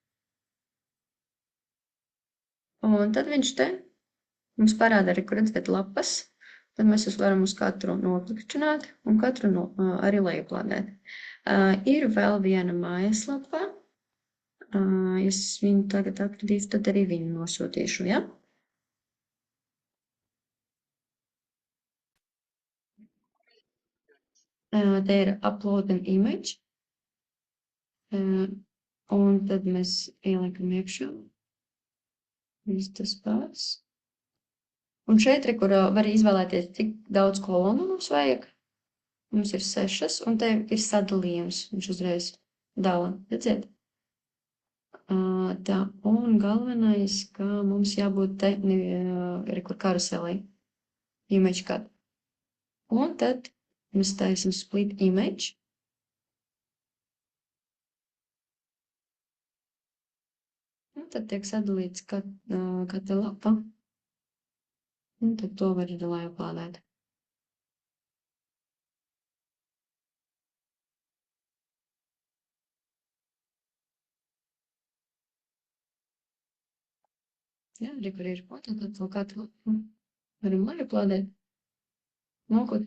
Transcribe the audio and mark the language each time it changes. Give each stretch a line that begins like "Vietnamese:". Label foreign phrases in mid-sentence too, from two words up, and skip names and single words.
Latvian: Un tad viņš te mums parāda arī, kur redzēt lapas, tad mēs varam uz katru noklikšķināt un katru arī lejuplādēt. Ir vēl viena mājaslapa, es viņu tagad atradīšu, tad arī viņu nosūtīšu, ja? Te ir
English: upload an image,
Latvian: un tad mēs ieliekam iekšā, viss tas pats. Un šeit, kur var izvēlēties, cik daudz kolonu mums vajag. Mums ir 6, un te ir sadalījums. Viņš uzreiz dala, redziet? Tā, un galvenais, ka mums jābūt te, kur karuselī,
English: image cut.
Latvian: Un tad mēs taisim
English: split image.
Latvian: Un tad tiek sadalīts katra lapa. Un tad to var lejuplādēt. Jā, arī kur ir tad to katru lapu varam lejuplādēt, noklikšķinot.